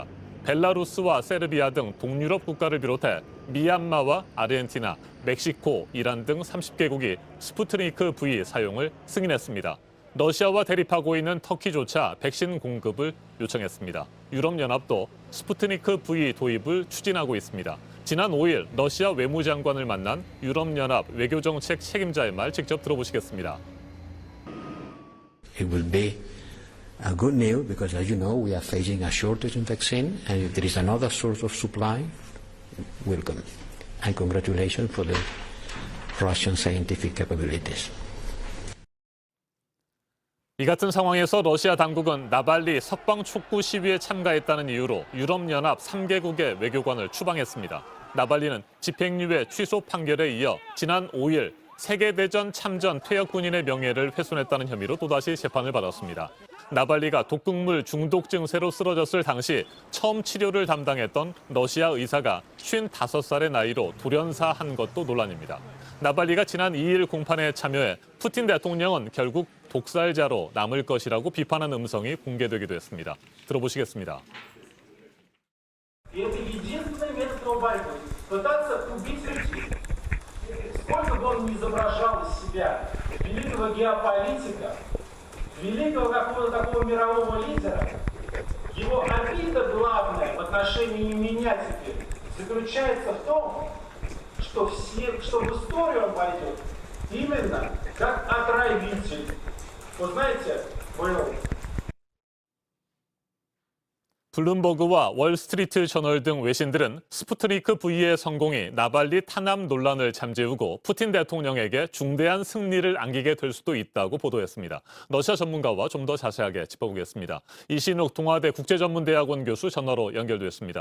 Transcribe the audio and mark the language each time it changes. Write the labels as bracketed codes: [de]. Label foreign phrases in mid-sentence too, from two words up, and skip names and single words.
[ko] 벨라루스와 세르비아 등 동유럽 국가를 비롯해 미얀마와 아르헨티나, 멕시코, 이란 등 30개국이 스푸트니크 V 사용을 승인했습니다. 러시아와 대립하고 있는 터키조차 백신 공급을 요청했습니다. 유럽연합도 스푸트니크 V 도입을 추진하고 있습니다. 지난 5일 러시아 외무장관을 만난 유럽연합 외교정책 책임자의 말 직접 들어보시겠습니다. [en] It will be a good news because, as you know, we are facing a shortage in vaccine, and if there is another source of supply, welcome. And congratulations for the Russian scientific capabilities. [ko] 이 같은 상황에서 러시아 당국은 나발리 석방 촉구 시위에 참가했다는 이유로 유럽연합 3개국의 외교관을 추방했습니다. 나발리는 집행유예 취소 판결에 이어 지난 5일 세계대전 참전 퇴역 군인의 명예를 훼손했다는 혐의로 또다시 재판을 받았습니다. 나발리가 독극물 중독 증세로 쓰러졌을 당시 처음 치료를 담당했던 러시아 의사가 55살의 나이로 돌연사한 것도 논란입니다. 나발리가 지난 2일 공판에 참여해 푸틴 대통령은 결국 독살자로 남을 것이라고 비판한 음성이 공개되기도 했습니다. 들어보시겠습니다. [ru] Сколько бы он ни изображал из себя великого геополитика, великого какого-то такого мирового лидера, его обида главная в отношении меня теперь заключается в том, что в историю он пойдет именно как отравитель. Вы знаете, был [ko] 블룸버그와 월스트리트 저널 등 외신들은 스푸트니크 V의 성공이 나발리 탄압 논란을 잠재우고 푸틴 대통령에게 중대한 승리를 안기게 될 수도 있다고 보도했습니다. 러시아 전문가와 좀 더 자세하게 짚어보겠습니다. 이신욱 동아대 국제전문대학원 교수 전화로 연결됐습니다.